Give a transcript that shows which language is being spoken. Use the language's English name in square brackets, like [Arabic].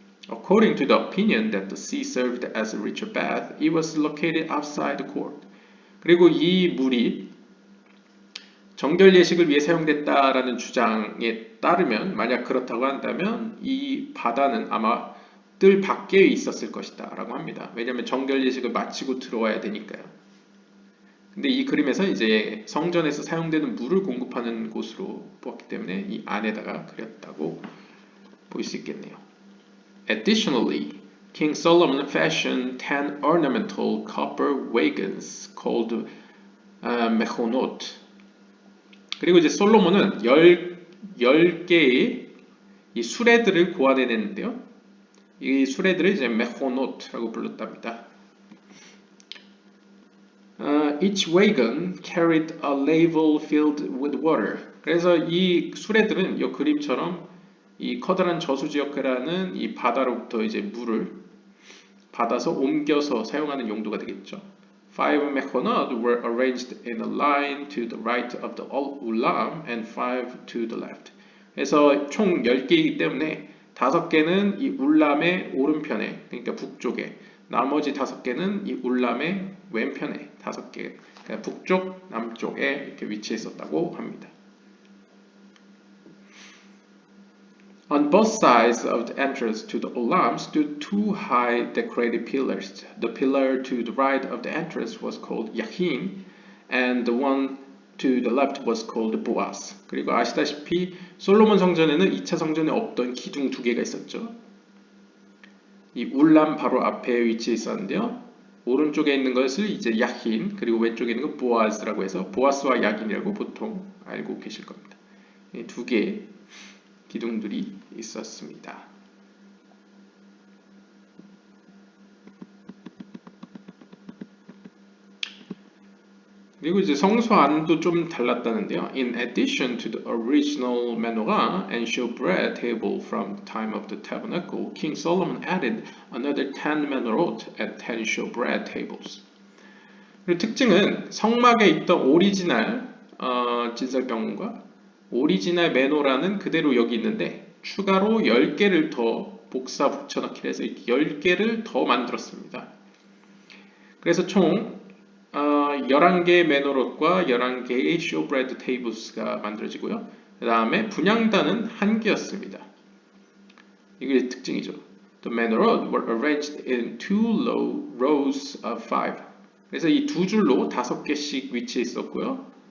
[English] According to the opinion that the sea served as a ritual bath, it was located outside the court. [Korean] 그리고 이 물이 정결 예식을 위해 사용됐다라는 주장에 따르면, 만약 그렇다고 한다면 이 바다는 아마 뜰 밖에 있었을 것이다 라고 합니다. 왜냐하면 정결 예식을 마치고 들어와야 되니까요. 근데 이 그림에서 이제 성전에서 사용되는 물을 공급하는 곳으로 보았기 때문에 이 안에다가 그렸다고 볼 수 있겠네요. [English] Additionally, King Solomon fashioned 10 ornamental copper wagons called mechonot. [Korean] 그리고 이제 솔로몬은 10개의 이 수레들을 고안해냈는데요. 이 수레들을 이제 mechonot라고 불렀답니다. [English] Each wagon carried a ladle filled with water. [Korean] 그래서 이 수레들은 이 그림처럼 이 커다란 저수지역이라는 이 바다로부터 이제 물을 받아서 옮겨서 사용하는 용도가 되겠죠. [English] Five mechonot were arranged in a line to the right of the ulam and five to the left. [Korean] 그래서 총 10개이기 때문에 5개는 이 울람의 오른편에, 그러니까 북쪽에, 나머지 5개는 이 울람의 왼편에, 5개, 그러니까 북쪽, 남쪽에 이렇게 위치해 있었다고 합니다. [English] On both sides of the entrance to the ulam stood two high decorated pillars. The pillar to the right of the entrance was called Yahin, and the one to the left was called Boaz. [Korean] 그리고 아시다시피 솔로몬 성전에는 2차 성전에 없던 기둥 2개가 있었죠. 이 울람 바로 앞에 위치해 있었는데요. 오른쪽에 있는 것을 이제 야힌, 그리고 왼쪽에 있는 것 보아스라고 해서 보아스와 야긴이라고 보통 알고 계실 겁니다. 이 2개의 기둥들이 있었습니다. 그리고 이제 성소 안도 좀 달랐다는데요. [English] In addition to the original menorah and showbread table from the time of the tabernacle, King Solomon added another 10 menorot and 10 showbread tables. [Korean] 그리고 특징은 성막에 있던 오리지널 진설병과 오리지널 메노라는 그대로 여기 있는데 추가로 10개를 더 복사 붙여넣기를 해서 10개를 더 만들었습니다. 그래서 총 11개의 메노롯과 11개의 쇼브레드 테이블스가 만들어지고요. 그 다음에 분향단은 1개였습니다. 이게 특징이죠. [English] The menorot were arranged in two rows of 5. [Korean] 그래서 이 두 줄로 5개씩 위치해 있었고요.